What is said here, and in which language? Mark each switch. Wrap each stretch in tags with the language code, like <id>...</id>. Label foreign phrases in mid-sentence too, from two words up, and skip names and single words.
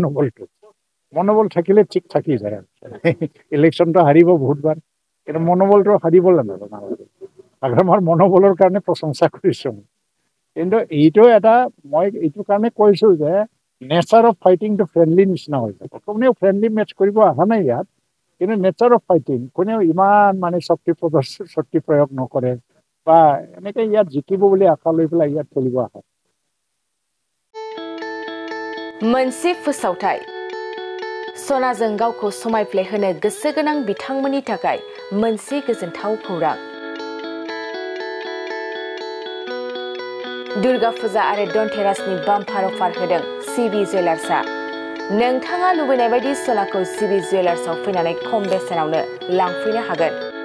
<as>মনোবল থাকিলে ঠিক থাকি যায় ইলেকশ্যনটো হাৰিব বহুতবাৰ কিন্তু মনোবলটো হাৰিব নালাগে আমাৰ মনোবলৰ কাৰণে প্ৰশংসা কৰিছোঁ কিন্তু এইটো এটা মই এইটো কাৰণে কৈছোঁ যে</as> <en>nature of fightingটো friendly</en> <as>নিচিনা হৈ যাব কোনেও</as> <en>friendly match</en> <as>কৰিব অহা নাই ইয়াত কিন্তু</as> <en>nature of fighting</en> <as>কোনেও ইমান মানে শক্তি প্ৰয়োগ নকৰে বা এনেকৈ ইয়াত জিকিব বুলি আশা লৈ পেলাই ইয়াত খেলিব আহে</as> <brx>मोनसे फोसावथाय सनाजों गावखौ समायफ्लेहोनो गोसो गोनां बिथांमोननि थाखाय मोनसे गोजोनथाव खौरां दुर्गा फुजा आरो धनतेरासनि</brx> <en>bumper offer</en> <brx>होदों CB ज्वेलार्सआ नोंथाङा लुबैनाय बायदि सनाखौ CB ज्वेलार्सआव फैनानै खम बेसेनावनो लांफैनो हागोन</brx>